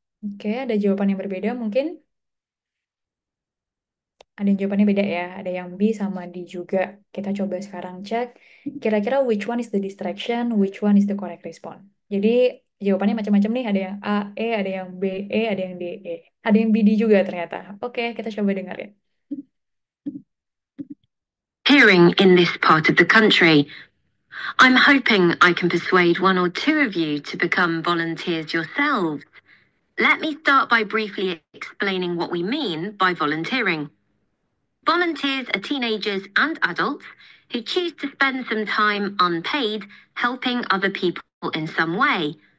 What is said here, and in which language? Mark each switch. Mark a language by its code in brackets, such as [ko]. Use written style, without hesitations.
[id] Oke, ada jawaban yang berbeda mungkin? Ada yang jawabannya beda ya, ada yang B sama D juga. Kita coba sekarang cek, kira-kira [en] which one is the distraction, which one is the correct response. [id] Jadi jawabannya macam-macam nih, ada yang A, E, ada yang B, E, ada yang D, E. Ada yang B, D juga ternyata. Oke, kita coba dengerin. [en] Hearing in this part of the country, I'm hoping I can persuade one or two of you to become volunteers yourselves. Let me start by briefly explaining what we mean by volunteering. Volunteers are teenagers and adults who choose to spend some time unpaid helping other people in some way.